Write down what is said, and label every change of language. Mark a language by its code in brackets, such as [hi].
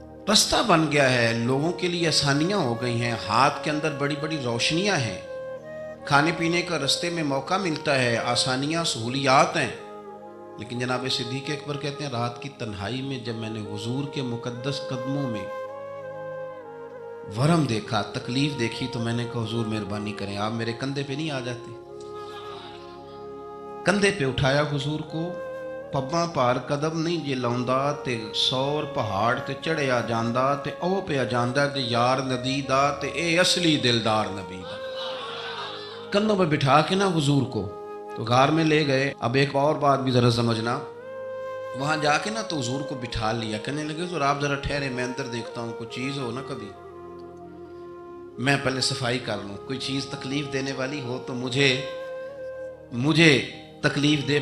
[ur] رستہ بن گیا ہے، لوگوں کے لیے آسانیاں ہو گئی ہیں، ہاتھ کے اندر بڑی بڑی روشنیاں ہیں، کھانے پینے کا رستے میں موقع ملتا ہے، آسانیاں، سہولیات ہیں. لیکن جناب صدیق اکبر کہتے ہیں رات کی تنہائی میں جب میں نے حضور کے مقدس قدموں میں ورم دیکھا، تکلیف دیکھی، تو میں نے کہا حضور مہربانی کریں، آپ میرے کندھے پہ نہیں آ جاتے. کندھے پہ اٹھایا حضور کو، [pa] پباں پار قدم نہیں جے لاؤندا تے 100 پہاڑ تے چڑھیا جاندا تے او پہ جاندا تے یار نبی دا تے اے اصلی دلدار نبی دا. [ur] کندھوں پہ بٹھا کے نا حضور کو تو غار میں لے گئے. اب ایک اور بات بھی ذرا سمجھنا، وہاں جا کے نا تو حضور کو بٹھا لیا. کہنے لگے تو آپ ذرا ٹھہرے، میں اندر دیکھتا ہوں کوئی چیز ہو نا، کبھی میں پہلے صفائی کر لوں، کوئی چیز تکلیف دینے والی ہو تو مجھے تکلیف دے.